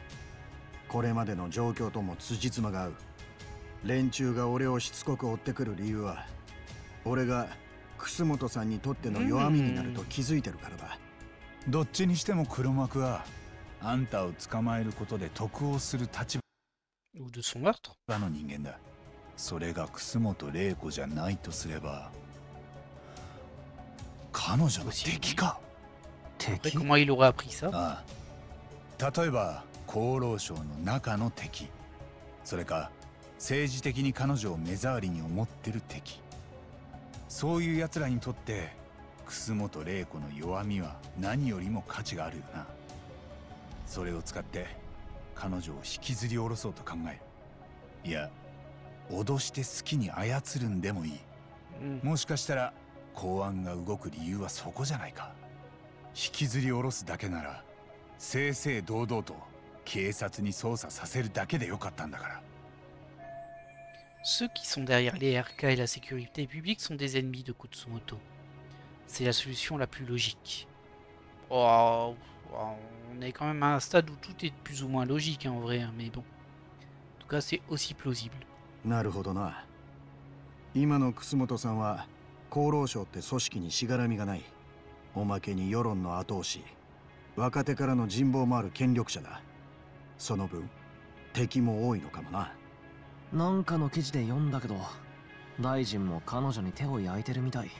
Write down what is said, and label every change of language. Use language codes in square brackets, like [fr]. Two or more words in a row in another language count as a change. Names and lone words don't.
[ja] これまでの状況とも辻褄が合う。連中が俺をしつこく追ってくる理由は、俺が楠本さんにとっての弱みになると気づいてるからだ。どっちにしても黒幕はあんたを捕まえることで得をする立 [fr] Ou de son meurtre. [ja] 場の人間だ。それが楠本玲子じゃないとすれば、彼女の敵か。 [fr] Après, comment il aurait appris ça? [ja] ああ、例えば厚労省の中の敵、それか政治的に彼女を目障りに思ってる敵。そういう奴らにとって楠本玲子の弱みは何よりも価値があるよな。それを使って彼女を引きずり下ろそうと考える。いや、脅して好きに操るんでもいい。もしかしたら公安が動く理由はそこじゃないか。引きずり下ろすだけなら正々堂々と警察に捜査させるだけでよかったんだから。 [fr] Ceux qui sont derrière les RK et la sécurité publique sont des ennemis de Kutsumoto. C'est la solution la plus logique. Oh, on est quand même à un stade où tout est plus ou moins logique hein, en vrai, hein, mais bon. En tout cas, c'est aussi plausible. [ja] なるほどな。今の楠本さんは厚労省って組織にしがらみがない。おまけに世論の後押し、若手からの人望もある権力者だ。その分敵も多いのかもな。なんかの記事で読んだけど、大臣も彼女に手を焼いてるみたい。